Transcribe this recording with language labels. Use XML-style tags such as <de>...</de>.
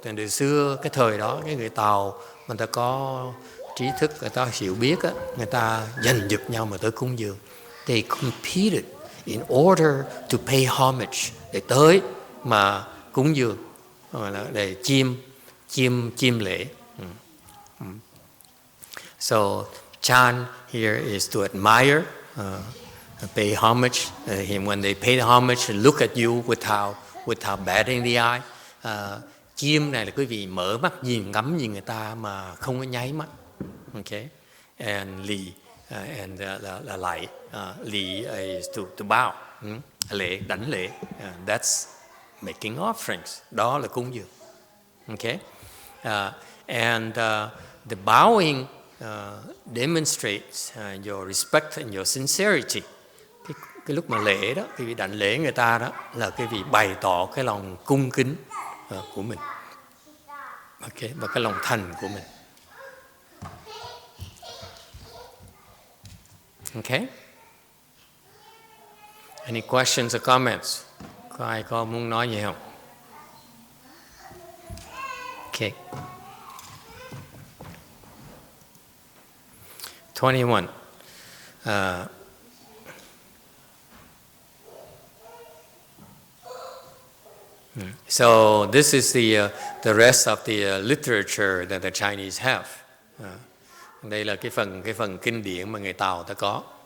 <vi>Thì từ xưa cái thời đó cái người Tàu người ta có trí thức, người ta hiểu biết á, người ta giành giật nhau mà tới cúng dường.</vi> <en>They competed in order to pay homage,</en> <vi>để tới mà cúng dường, hoặc là để chiêm lễ.</vi> <en>So Chan here is to admire, pay homage. When they pay the homage, look at you without batting the eye.</en> <vi>Chiêm này là quý vị mở mắt nhìn, ngắm nhìn người ta mà không có nháy mắt. Okay, and lì là lạy, lì is to bow, lễ, đảnh lễ.</vi> <en>That's making offerings.</en> <vi>Đó là cúng dường.</vi> <en>Okay, and the bowing demonstrates your respect and your sincerity.</en> <vi>Cái lúc mà lễ đó, cái vị đảnh lễ người ta đó là cái vị bày tỏ cái lòng cung kính của mình, okay, và cái lòng thành của mình.</vi> <en>Okay. Any questions or comments?</en> <vi>Có ai có muốn nói gì không?</vi> <en>Okay. 21. So this is the rest of the literature that the Chinese have.</en> <vi>Đây là cái phần kinh điển mà người Tàu ta có.</vi>